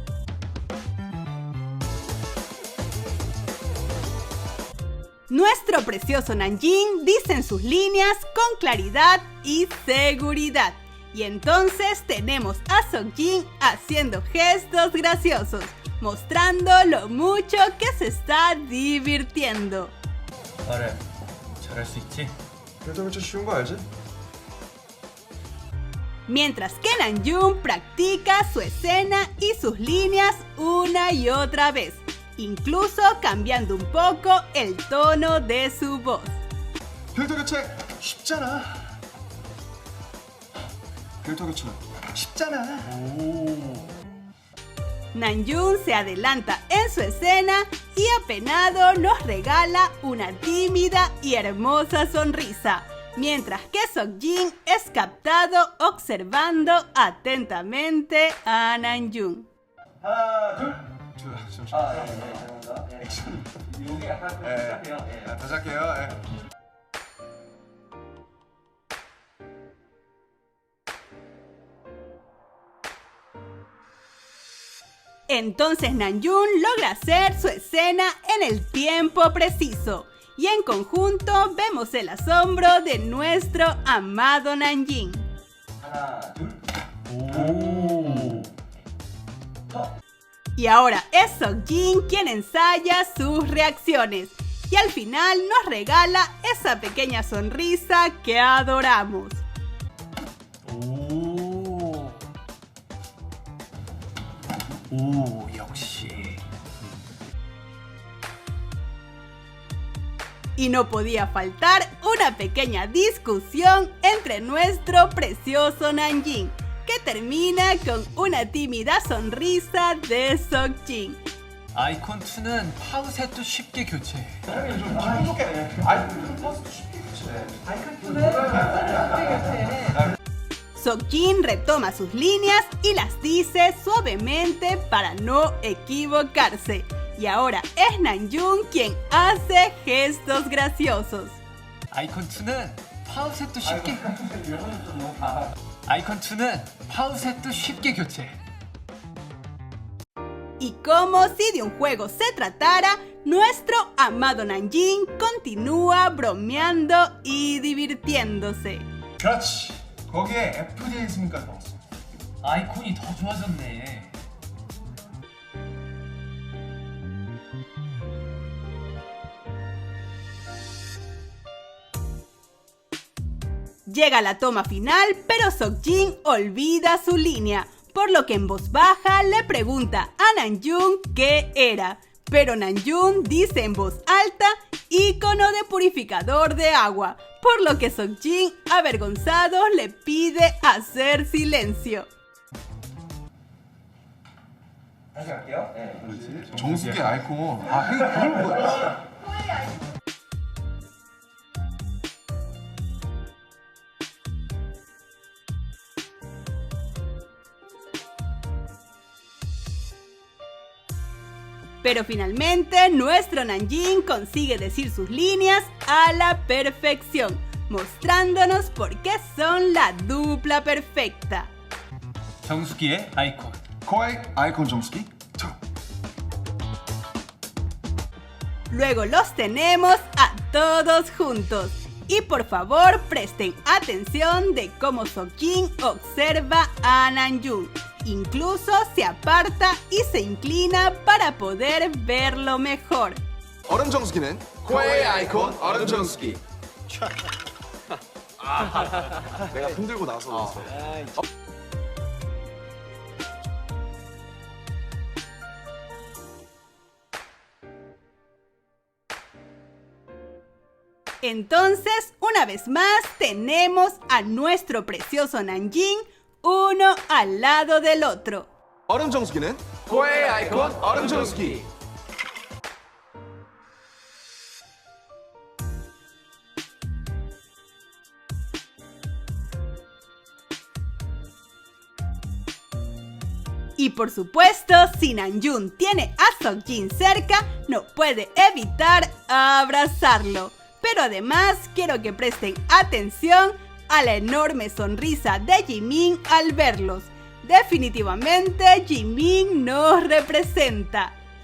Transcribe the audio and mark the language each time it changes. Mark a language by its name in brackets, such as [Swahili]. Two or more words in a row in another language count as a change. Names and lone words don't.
[Spanish] Nuestro precioso Namjin dice en sus líneas con claridad y seguridad. Y entonces tenemos a Seokjin haciendo gestos graciosos, mostrando lo mucho que se está divirtiendo. [Korean] 그래, 잘할 수 있지? 필터 교체 쉬운 거 알지? [Spanish] Mientras que Namjoon practica su escena y sus líneas una y otra vez, incluso cambiando un poco el tono de su voz. [Korean] 필터 교체 쉽잖아. 필터 교체 쉽잖아. [Spanish] Namjoon se adelanta en su escena y apenado nos regala una tímida y hermosa sonrisa, mientras que Seokjin es captado observando atentamente a Namjoon. [Korean] 다시 할게요. [Spanish] Entonces Namjoon logra hacer su escena en el tiempo preciso y en conjunto vemos el asombro de nuestro amado Namjin. Y ahora es Seokjin quien ensaya sus reacciones y al final nos regala esa pequeña sonrisa que adoramos. [Korean] 오, 역시. [Spanish] Y no podía faltar una pequeña discusión entre nuestro precioso Nanjing, que termina con una tímida sonrisa de Seokjin. [Korean] 아이콘 2는 파우셋도 쉽게 교체해. [Spanish] Seokjin retoma sus líneas y las dice suavemente para no equivocarse. Y ahora es Namjoon quien hace gestos graciosos. [Korean] 아이콘 2는 파우셋도 쉽게. 아이콘 2는 파우셋도 쉽게 교체해. [Spanish] Y como si de un juego se tratara, nuestro amado Nanjing continúa bromeando y divirtiéndose. [Korean] 그렇지. 거기에 FJ 있으니까 넣었어. 아이콘이 더 좋아졌네. [Spanish] Llega la toma final, pero Seokjin olvida su línea, por lo que en voz baja le pregunta a Namjoon qué era. Pero Namjoon dice en voz alta, ícono de purificador de agua, por lo que Seokjin, avergonzado, le pide hacer silencio. [Korean] 다시 갈게요. 네, 그렇지. 정수기 아이콘. 아, 헤이 그런 거야. [Spanish] Pero finalmente nuestro Nanjing consigue decir sus líneas a la perfección, mostrándonos por qué son la dupla perfecta. [Korean] 정수기의 아이콘. 코아이 아이콘 정수기 2. [Spanish] Luego los tenemos a todos juntos. Y por favor presten atención de cómo Seokjin observa a Namjoon. Incluso se aparta y se inclina para poder verlo mejor. [Korean] 얼음 정수기는 코웨이 아이콘 얼음 정수기. 내가 흔들고 나서 그랬어. [Spanish] Entonces, una vez más, tenemos a nuestro precioso Nanjing, uno al lado del otro. 얼음 정수기는 코웨이 아이콘 얼음 정수기. Y por supuesto, si Namjoon tiene a Seokjin cerca, no puede evitar abrazarlo. Pero además quiero que presten atención a la enorme sonrisa de Jimin al verlos. Definitivamente Jimin nos representa.